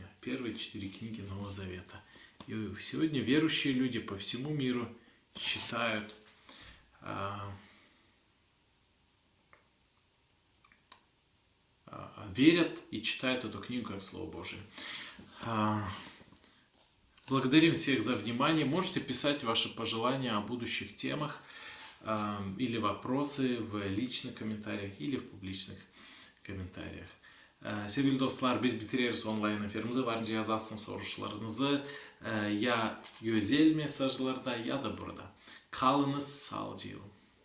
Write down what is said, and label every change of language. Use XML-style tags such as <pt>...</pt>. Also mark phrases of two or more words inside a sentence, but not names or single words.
<ru>Первые 4 книги Нового Завета. И сегодня верующие люди по всему миру читают, верят и читают эту книгу как Слово Божие. Благодарим всех за внимание. Можете писать ваши пожелания о будущих темах или вопросы в личных комментариях или в публичных комментариях.</ru> <gag>Sevgili dostlar, biz bitireriz online efirimizi. Varınca yazarsın soruşlarınızı ya özel mesajlarda ya da burada. Kalınız sağlıcakla.</gag>